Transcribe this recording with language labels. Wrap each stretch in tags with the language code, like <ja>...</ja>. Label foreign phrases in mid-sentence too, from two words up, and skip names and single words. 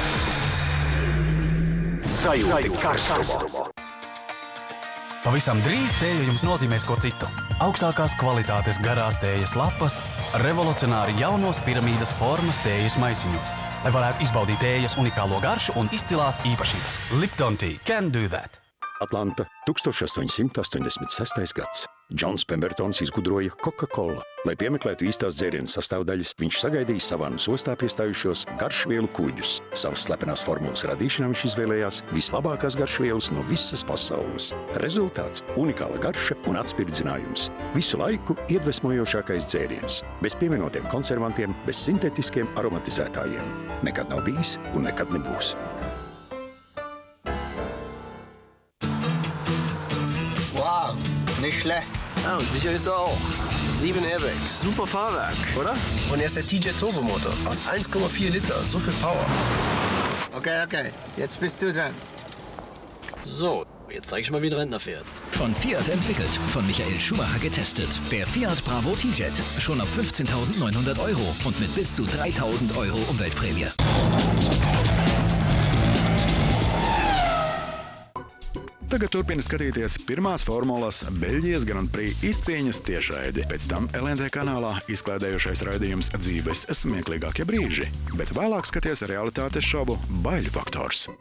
<lv>Sajūti karstumu. Pavisam drīz tēja jums nozīmēs ko citu. Augstākās kvalitātes garās tējas lapas, revolucionāri jaunos piramīdas formas tējas maisiņos, lai varētu izbaudīt tējas unikālo garšu un izcilās īpašības.</lv> <en>Lipton Tea can do that.</en> <lv>Atlanta, 1886. gads. Džons Pembertons izgudroja Coca-Cola. Lai piemeklētu īstās dzērienu sastāvdaļas, viņš sagaidīja savānas ostā piestājušos garšvielu kuģus. Savas slepenās formulas radīšanā viņš izvēlējās vislabākās garšvielas no visas pasaules. Rezultāts – unikāla garša un atspirdzinājums. Visu laiku iedvesmojošākais dzēriens. Bez pievienotiem konservantiem, bez sintetiskiem aromatizētājiem. Nekad nav bijis un nekad nebūs.</lv> <de>Wow, nicht schlecht. Ja, und sicher ist er auch. 7 Airbags. Super Fahrwerk, oder? Und er ist der TJ Turbomotor. Aus 1,4 Liter. So viel Power. Okay. Jetzt bist du dran. So, jetzt zeige ich mal, wie ein Rentner fährt. Von Fiat entwickelt, von Michael Schumacher getestet. Der Fiat Bravo T-Jet. Schon ab 15.900 € und mit bis zu 3.000 € Umweltprämie.</de> <lv>Tagad turpina skatīties pirmās formulas Beļģijas Grand Prix izcīņas tiešraidi. Pēc tam LNT kanālā izklaidējušais raidījums Dzīves smieklīgākie brīži, bet vēlāk skaties realitātes šovu Baiļu faktors.</lv>